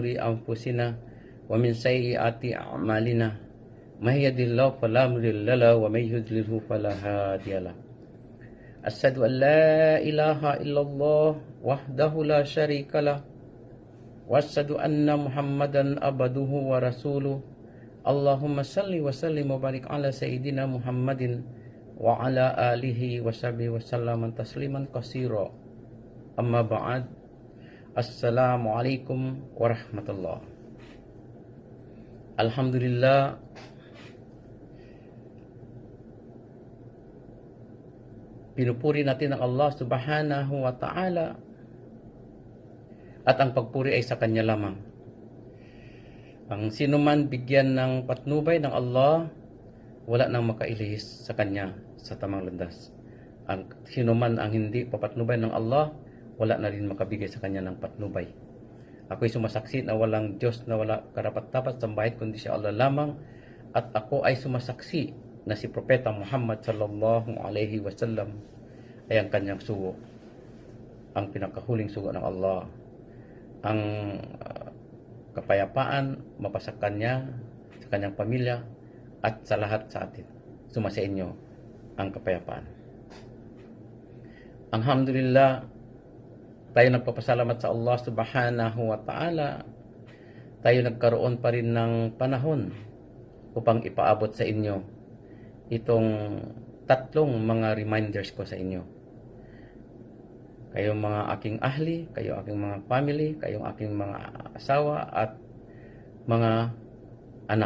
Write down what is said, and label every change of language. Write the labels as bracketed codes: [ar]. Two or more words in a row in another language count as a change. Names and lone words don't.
[ar] أنفسنا ومن سيئات أعمالنا من يهده الله فلا مضل له ومن يضلل فلا هادي له أشهد أن لا إله إلا الله وحده لا شريك له وأشهد أن محمدا عبده ورسوله اللهم صل وسلم وبارك على سيدنا محمد وعلى آله وصحبه وسلم تسليما كثيرا. أما بعد. السلام عليكم ورحمة الله. [tl] Alhamdulillah, pinupuri natin ang Allah [ar] سبحانه وتعالى [tl] at ang pagpuri ay sa Kanya lamang. Ang sino man bigyan ng patnubay ng Allah, wala nang makailihis sa Kanya sa tamang landas. Ang sino man ang hindi papatnubay ng Allah, wala na rin makabigay sa Kanya ng patnubay. Ako'y sumasaksi na walang Diyos na wala karapat-dapat sambahin kundi si Allah lamang, at ako ay sumasaksi na si Propeta Muhammad [ar] صلى الله عليه وسلم [tl] ay ang Kanyang sugo, ang pinakahuling sugo ng Allah. Ang kapayapaan mapasa Kanya, sa Kanyang pamilya, at sa lahat sa atin. Sumasa inyo ang kapayapaan. Alhamdulillah, tayo nagpapasalamat sa Allah [ar] سبحانه وتعالى. [tl] Tayo nagkaroon pa rin ng panahon upang ipaabot sa inyo itong tatlong mga reminders ko sa inyo. Kayong mga aking ahli, kayo aking mga family, kayong aking mga asawa at mga anak.